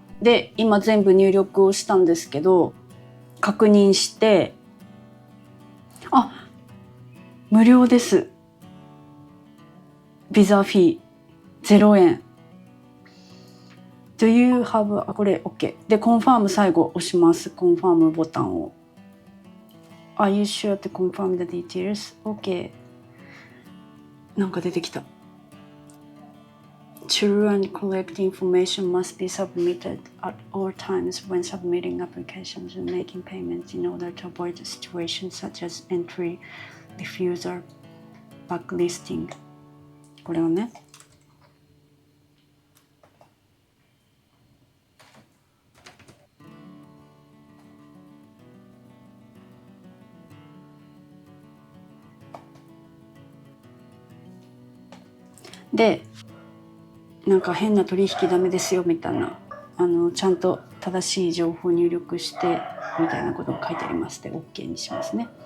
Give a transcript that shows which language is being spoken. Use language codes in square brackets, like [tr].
[ja] で今全部入力をしたんですけど、確認して、無料です。ビザフィー0円。 [en] Do you have [ja] これ OK で、コンファーム最後押します。コンファームボタンを。 [en] Are you sure to confirm the details? [ja] OK。 なんか出てきた。 [en] True and correct information must be submitted at all times when submitting applications and making payments in order to avoid situations such as entry refusal, backlisting。 [ja] これをね、でなんか変な取引ダメですよみたいな、ちゃんと正しい情報入力してみたいなことが書いてありますで OK にしますね。